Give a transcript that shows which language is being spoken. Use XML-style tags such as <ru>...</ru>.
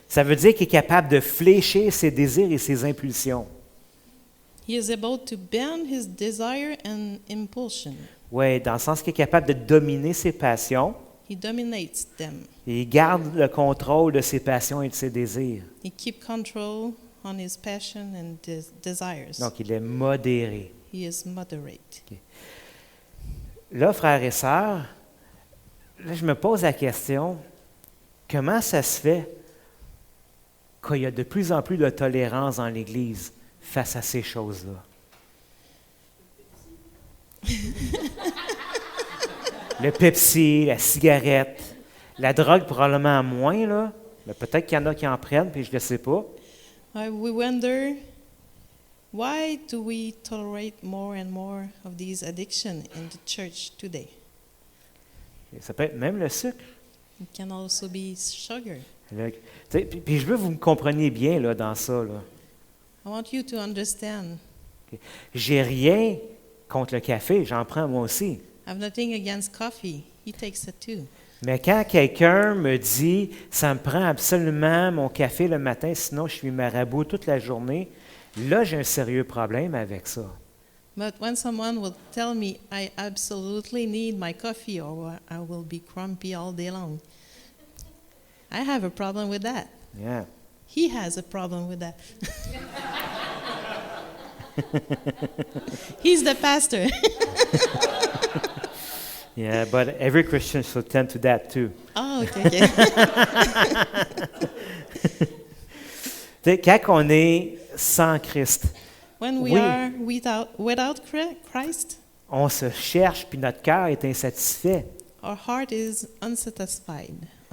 <fr>Ça veut dire qu'il est capable de fléchir ses désirs et ses impulsions.</fr> <en>He is able to bend his desire and impulsion.</en> <fr>Oui, dans le sens qu'il est capable de dominer ses passions</fr> <en>He dominates them.</en> <fr>et il garde le contrôle de ses passions et de ses désirs.</fr> <en>He keeps control on his passion and desires.</en> <fr>Donc, il est modéré.</fr> <en>He is moderate.</en> <fr>Là, frères et sœurs, là, je me pose la question, comment ça se fait qu'il y a de plus en plus de tolérance dans l'Église face à ces choses-là? Le Pepsi, la cigarette, la drogue probablement moins, là. Mais peut-être qu'il y en a qui en prennent, puis je ne le sais pas.</fr> <en>We wonder, why do we tolerate more and more of these addictions in the church today?</en> <fr>Et ça peut être même le sucre.</fr> <en>It can also be sugar.</en> <fr>Puis je veux que vous me compreniez bien là, dans ça. Là.</fr> <en>I want you to understand.</en> <fr>J'ai rien contre le café, j'en prends moi aussi.</fr> <en>I have nothing against coffee. He takes it too.</en> <fr>Mais quand quelqu'un me dit « ça me prend absolument mon café le matin, sinon je suis marabout toute la journée », là, j'ai un sérieux problème avec ça.</fr> <en>But when someone will tell me I absolutely need my coffee or I will be grumpy all day long, I have a problem with that. Yeah. He has a problem with that. He's the pastor. Yeah, but every Christian should tend to that too. Oh, okay.</en> <fr>Tu sais, quand on est sans Christ,</fr> <en>When we</en> <fr>Oui.</fr> <en>are without Christ,</en> <fr>on se cherche puis notre cœur est insatisfait</fr> <en>our heart is unsatisfied.</en>